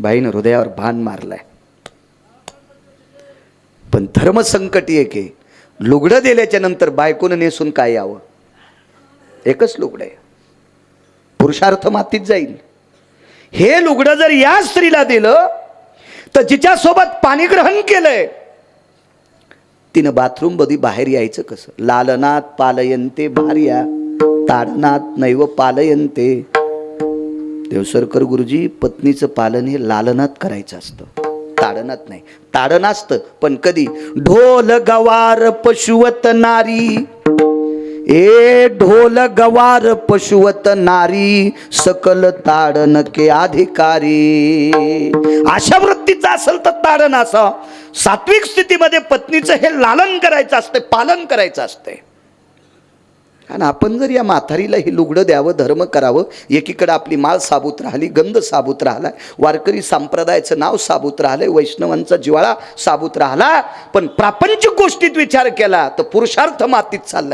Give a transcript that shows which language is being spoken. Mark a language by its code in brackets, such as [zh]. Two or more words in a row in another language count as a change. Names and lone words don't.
[mr] बाईनं हृदयावर बाण मारलाय. पण धर्मसंकट एक आहे, लुगडं दिल्याच्या नंतर बायकोनं नेसून काय यावं? एकच लुगडं आहे, पुरुषार्थ मातीत जाईल. हे लुगडं जर या स्त्रीला दिलं तर जिच्यासोबत पाणीग्रहण केलंय तिनं बाथरूम मध्ये बाहेर यायचं कसं? [sa] लालनात पालयंते भार्या ताडनात नैव पालयंते. [mr] देवसरकर गुरुजी, पत्नीचं पालन हे लालनात करायचं असतं, ताडनात नाही. ताडन असतं पण कधी? [hi] ढोल गवार पशुवत नारी, ए ढोल गवार पशुवत नारी, सकल ताडन के अधिकारी. [mr] अशा वृत्तीचा असेल तर ताडन असं. सात्विक स्थितीमध्ये पत्नीचं हे लालन करायचं असतं, पालन करायचं असतंय. आणि आपण जर या म्हातारीला हे लुगडं द्यावं, धर्म करावं, एकीकडे आपली माळ साबूत राहिली, गंध साबूत राहिलाय, वारकरी संप्रदायाचं नाव साबूत राहिलंय, वैष्णवांचा जिवाळा साबूत राहिला, पण प्रापंचिक गोष्टीत विचार केला तर पुरुषार्थ मातीत चाललाय.